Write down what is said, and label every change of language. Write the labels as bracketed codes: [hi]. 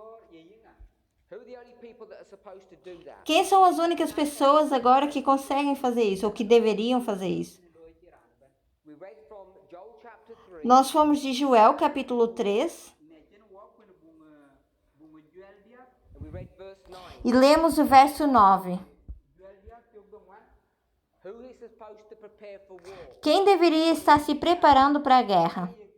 [en] Who are the only people that are supposed to do that? [pt] Quem são as únicas pessoas agora que conseguem fazer isso, ou que deveriam fazer isso? [en] We read from Joel chapter 3. [pt] Nós fomos de Joel, capítulo 3, [en] And we read verse 9. [pt] e lemos o verso 9. [en] Who is supposed to prepare for war? [pt] Quem deveria estar se preparando para a guerra?